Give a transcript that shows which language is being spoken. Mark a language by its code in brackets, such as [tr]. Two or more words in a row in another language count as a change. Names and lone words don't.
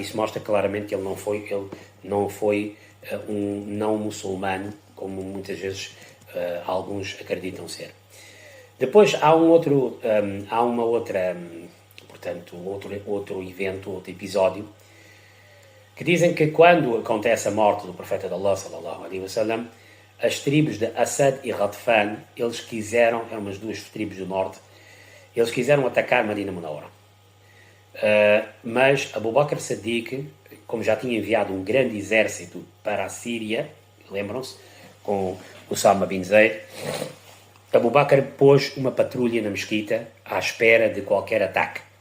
[pt] Isso mostra claramente que ele não foi um não muçulmano, como muitas vezes alguns acreditam ser. Depois há outro evento, outro episódio, que dizem que quando acontece a morte do profeta de Allah [ar] صلى الله عليه وسلم, [pt] as tribos de Asad e Ghatfan, eles quiseram, eram umas duas tribos do norte, eles quiseram atacar Medina Munawwara. Mas Abu Bakr Siddiq, como já tinha enviado um grande exército para a Síria, lembram-se, com Usama bin Zayd, Abu Bakr pôs uma patrulha na mesquita à espera de qualquer ataque.